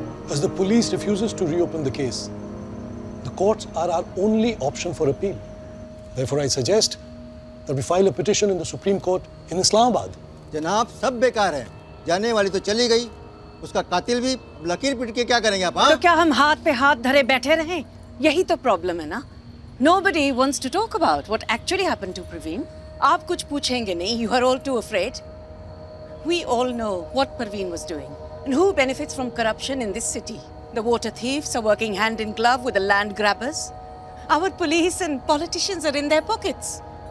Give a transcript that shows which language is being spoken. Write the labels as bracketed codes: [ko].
[en] As the police refuses to reopen the case, the courts are our only option for appeal. Therefore, I suggest that we file a petition in the Supreme Court in Islamabad. [hi] जनाब सब बेकार है, जाने वाली तो चली गई, उसका कातिल भी लकीर पीट के क्या करेंगे आप? तो क्या हम हाथ पे हाथ धरे बैठे रहें? यही तो प्रॉब्लम है ना? [en] Nobody wants to talk about what actually happened to Perween. [hi] आप कुछ पूछेंगे नहीं. [en] You are all too afraid. We all know what Perween was doing and who benefits from corruption in this city. The water thieves are working hand in glove with the land grabbers. Our police and politicians are in their pockets.